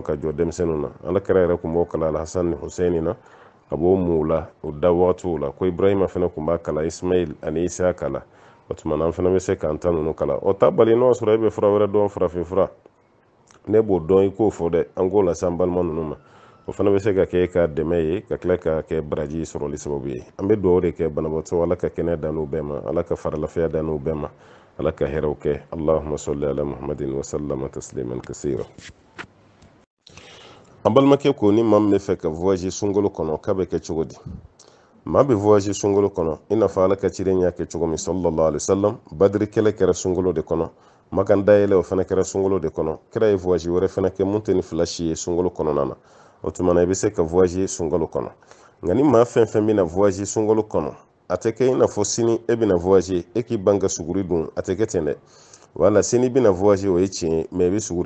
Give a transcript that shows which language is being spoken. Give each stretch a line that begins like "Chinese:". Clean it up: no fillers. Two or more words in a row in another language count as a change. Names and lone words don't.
Bambara: ka jɔ denmisɛnninw na Alakira yɛrɛ tun b'o kalan Alhasan ni Husɛni na a b'o mun la o da waatiw la ko Ibrahima fana tun b'a kalan Ismail ani Isa kalan o tuma na an fana bɛ se k'an ta ninnu kalan o ta bali n'o sɔrɔ e bɛ fura wɛrɛ dɔn farafin fura ne b'o dɔn i k'o fɔ dɛ an k'o lase an balima ninnu ma o fana bɛ se ka kɛ ka dɛmɛ ye ka tila ka kɛ baraji sɔrɔli sababu ye an bɛ dugawu de kɛ banabaatɔ Ala ka kɛnɛya dan n'u bɛɛ ma Ala ka faralafiya dan n'u bɛɛ ma Ala ka hɛrɛw kɛ
Arabic: اللهم صل على محمد وسلم تسليما كثيرا
Bambara: an balimakɛ ko ni maa min bɛ fɛ ka voyage sunkalo kɔnɔ k'a bɛ kɛ cogo di maa bɛ voyage sunkalo kɔnɔ i n'a fɔ Ala ka ciden y'a kɛ cogo min
Arabic: صلى الله عليه وسلم
Bambara: badiri kɛlɛ kɛra sunkalo de kɔnɔ makan dayɛlɛ o fana kɛra sunkalo de kɔnɔ kira ye voyage wɛrɛ fana kɛ mun tɛ ni fila si ye sunkalo kɔnɔna na o tuma na i bɛ se ka voyage sunkalo kɔnɔ nka ni maa fɛn fɛn bɛna voyage sunkalo kɔnɔ a tɛ kɛ i n'a fɔ sini e bɛna voyage e k'i ban ka suguri dun a tɛ kɛ ten dɛ wala sini bɛna voyage o ye tiɲɛ ye mais i bɛ suguri